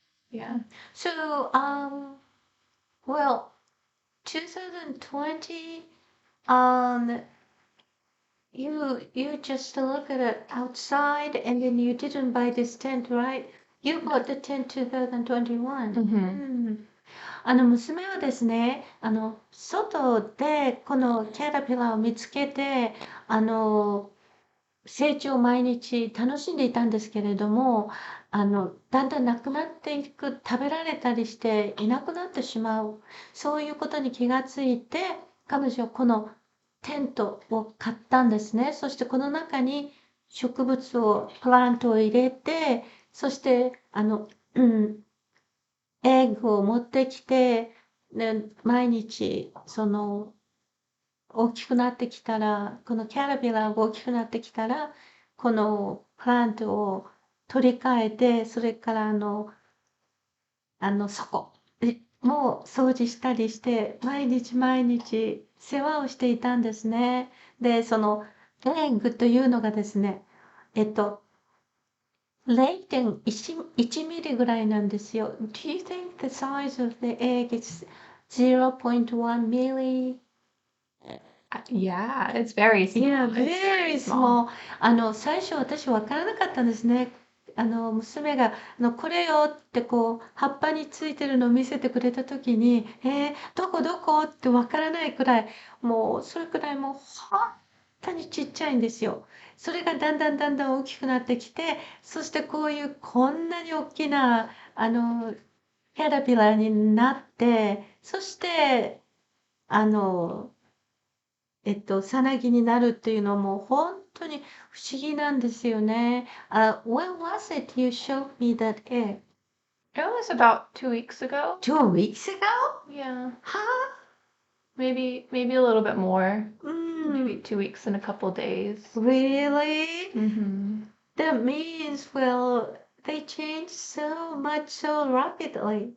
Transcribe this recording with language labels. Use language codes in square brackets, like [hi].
[en] Yeah. So, well, 2020, um, you just look at it outside and then you didn't buy this tent, right? You bought the tent 2021. [ja] 娘はですね、外でこのキャタピラーを見つけて、成長を毎日楽しんでいたんですけれども、だんだんなくなっていく、食べられたりしていなくなってしまう、そういうことに気がついて、彼女はこのテントを買ったんですね。そしてこの中に植物を、プラントを入れて、そして、エッグを持ってきて、ね、毎日、大きくなってきたら、このキャラビラが大きくなってきたら、このプラントを取り替えて、それから底も掃除したりして、毎日毎日世話をしていたんですね。で、そのエッグというのがですね、0.1ミリぐらいなんですよ。 [en] Do you think the size of the egg is 0.1 milli? Yeah, it's very Yeah, small. It's very small. [ja] 最初私わからなかったんですね。娘が、これよってこう、葉っぱについてるのを見せてくれたときに、どこどこってわからないくらい、もう、それくらいもう、本当にちっちゃいんですよ。それがだんだんだんだん大きくなってきて、そしてこういう、こんなに大きな、キャタピラーになって、そして、あの、さなぎになるっていうのも本当に不思議なんですよね。 [en] When was it you showed me that egg? It was about 2 weeks ago. 2 weeks ago? Yeah, Huh? maybe a little bit more. Maybe Mm, 2 weeks and a couple days. really? Mm-hmm. That means, well, they change so much so rapidly.